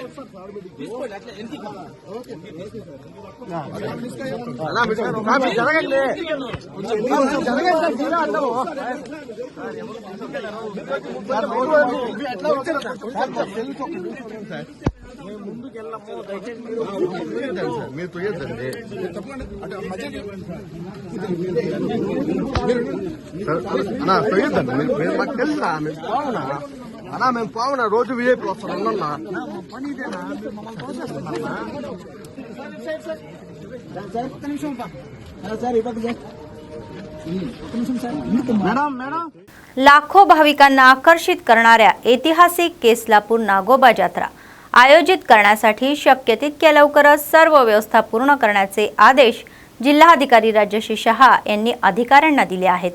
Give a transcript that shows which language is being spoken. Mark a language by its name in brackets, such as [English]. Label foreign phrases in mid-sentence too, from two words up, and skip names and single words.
[Telugu] మీరు జరగండి జరగండి సార్, మీరు తొయ్యద్దండి అన్నా, తొయ్యద్దండి మీరు, మాకు తెలుసా మీరు పోవునా అన్నా, మేము పోవునా రోజు విఐపీ వస్తాను అన్నా। [Marathi] लाखो भाविकांना आकर्षित करणाऱ्या ऐतिहासिक केसलापूर नागोबा जत्रा आयोजित करण्यासाठी शक्य तितक्या लवकरच सर्व व्यवस्था पूर्ण करण्याचे आदेश जिल्हाधिकारी राजश्री शहा यांनी अधिकाऱ्यांना दिले आहेत।